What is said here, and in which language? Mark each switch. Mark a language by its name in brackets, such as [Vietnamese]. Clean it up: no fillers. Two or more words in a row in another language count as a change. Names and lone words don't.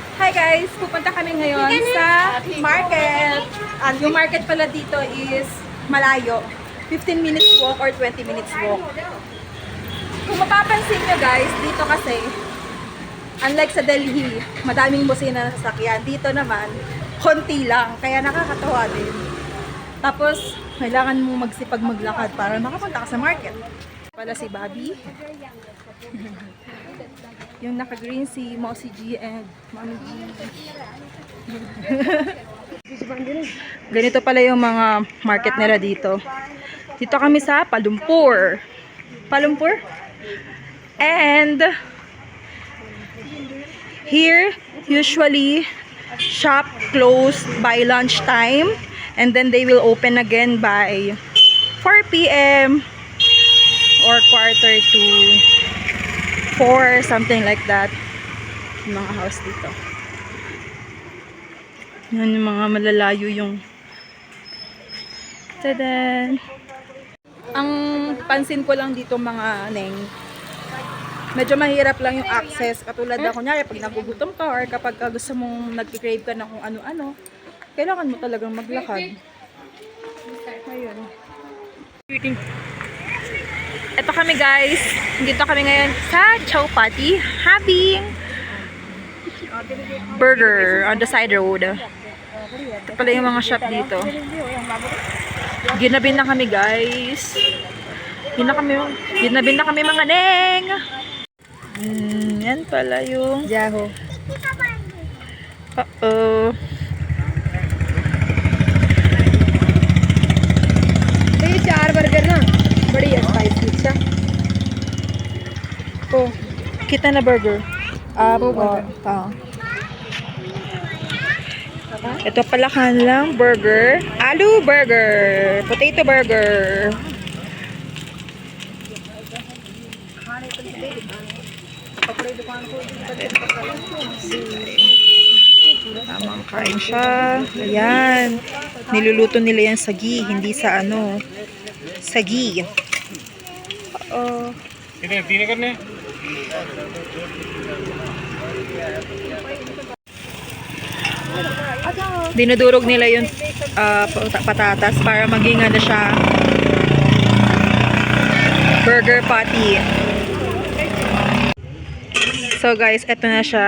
[English] Hi guys! [Filipino] Pupunta kami ngayon sa market. Yung market pala dito is malayo. [English] 15 minutes walk or 20 minutes walk. [Filipino] Kung mapapansin nyo guys, dito kasi, unlike sa Delhi, madaming busina na sasakyan. Dito naman, konti lang. Kaya nakakatawa din. Tapos, kailangan mo magsipag maglakad para makapunta ka sa market. Pala si Bobby. Yung naka-green si Mossy G and Mommy G. Ganito pala yung mga market nila dito. Dito kami sa Palumpur. Palumpur? [English] And here, usually, shop closed by lunchtime. And then they will open again by 4 p.m. or quarter to 4, something like that. [Filipino] Yung mga house dito. Yan yung mga malalayo yung tadan. Ang pansin ko lang dito mga neng, medyo mahirap lang yung access. Katulad na kunyari pag nagugutom ka or kapag gusto mong nag-crave ka na kung ano-ano, kailangan mo talagang maglakad. Ayun. Ito kami guys. Dito kami ngayon sa Chowpatty [English] having burger on the side road. [Filipino] Ito pala yung mga shop dito. Ginabin na kami guys. Ginabin na kami mga neng. Yan pala yung Yahoo. Uh-oh. [Hindi] ये 4 बर्गर ना बड़ी स्पाइसी अच्छा [Filipino] Oh, kita na burger. Ito pala kanilang burger. Aloo burger. [English] Potato burger. [Filipino] Tamang kain siya. Ayan. Niluluto nila yan sa ghee, hindi sa ano. Sa ghee. [Hindi] तीन करने [Filipino] Dinudurog nila yung patatas para maging ano siya, burger patty. So guys, eto na siya.